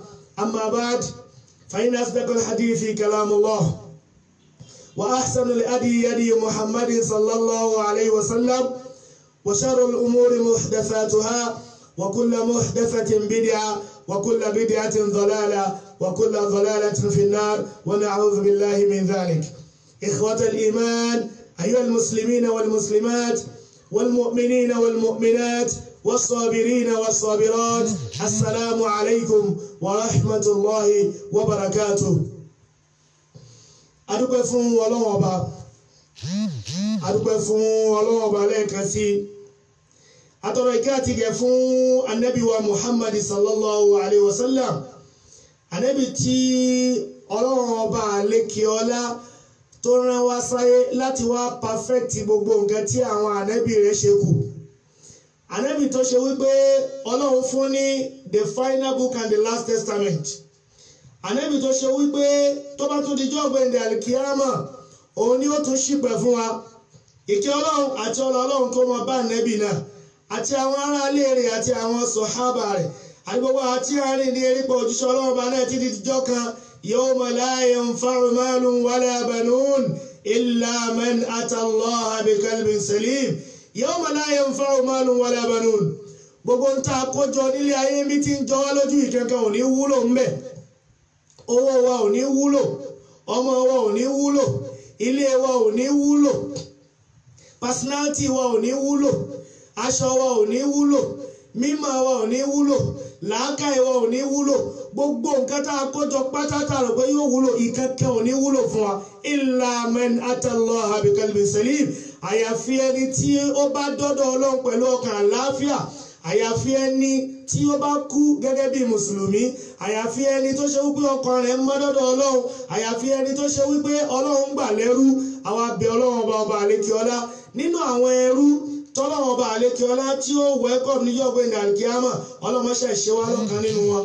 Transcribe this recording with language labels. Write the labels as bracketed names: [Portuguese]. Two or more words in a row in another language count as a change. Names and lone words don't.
[Arabic] أما بعد فإن أصدق الحديث كلام الله وأحسن الهدي هدي محمد صلى الله عليه وسلم وشر الأمور محدثاتها وكل محدثة بدعة وكل بدعة ضلالة وكل ضلالة في النار ونعوذ بالله من ذلك. إخوة الإيمان أيها المسلمين والمسلمات والمؤمنين والمؤمنات والصابرين والصابرات، السلام عليكم ورحمة الله وبركاته. [Yoruba] adúpẹ́ fún Ọlọ́run Ọba, adúpẹ́ fún Ọlọ́run Ọba lẹ́ẹ̀kan sí. Atọrọ ìkẹ́ àti ìgẹ̀ fún Ànábì wa Muhammad [Arabic] صلى الله عليه وسلم, [Yoruba] Ànábì tí Ọlọ́run Ọba àlékè ọlá tó rán wá sáyé láti wá perfect gbogbo nǹkan tí àwọn ànábì rẹ̀ ṣe kù. Ànábì tó ṣe wípé Ọlọ́run fún ní [English] the final book and the last testament. [Yoruba] Ànábì tó ṣe wípé tó bá tún dijọ́ ọ̀gbẹ̀ndẹ̀ àlìkíyàmà òun ni ó tún ṣìpẹ̀ fún wa. Ìkẹ́ Ọlọ́run àti Ọlọ́run kó máa bá ànábì náà àti àwọn aráalé rẹ̀ àti àwọn sọ̀hábà rẹ̀ àti gbogbo àti àárín ní erépa òjíṣẹ́ Ọlọ́run bá náà títí dijọ́ kan [Arabic] يوم لا ينفع مال ولا بنون إلا من أتى الله بقلب سليم. يوم لا ينفع مال ولا بنون. [Yoruba] Gbogbo ń ta àkójọ nílé ayé mi ti ń jọ wá lójú ìkankan ò ní wúlò ń bẹ̀. Owó wa ò ní wúlò, ọmọ wa ò ní wúlò, ilé wa ò ní wúlò, personality wa ò ní wúlò, aṣọ wa ò ní wúlò, mímọ̀ wa ò ní wúlò, làákàyè wa ò ní wúlò. Gbogbo nǹkan tá a kójọ pátátá rẹ̀ pé yóò wúlò ìkankan ò ní wúlò fún wa. [Arabic] إلا من أتى الله بقلب سليم. [Yoruba] Àyàfi ẹni tí ó bá dọ́dọ̀ Ọlọ́run pẹ̀lú ọkàn àlàáfíà, àyàfi ẹni tí ó bá kú gẹ́gẹ́ bí mùsùlùmí, àyàfi ẹni tó ṣe wípé ọkàn rẹ̀ mọ́ dọ́dọ̀ Ọlọ́run, àyàfi ẹni tó ṣe wípé Ọlọ́run gbà lẹ́rú. Àwa bẹ̀ Ọlọ́run ọba àlékè ọlá nínú àwọn ẹrú tọ́lọ́run ọba àlékè ọlá tí ó wẹ́kọ̀m níjọ́ ọ̀gbẹ̀ndẹ̀ àlìkíyàmà, ọlọ́mọṣẹ́ ṣe wá lọ́kàn nínú wọn.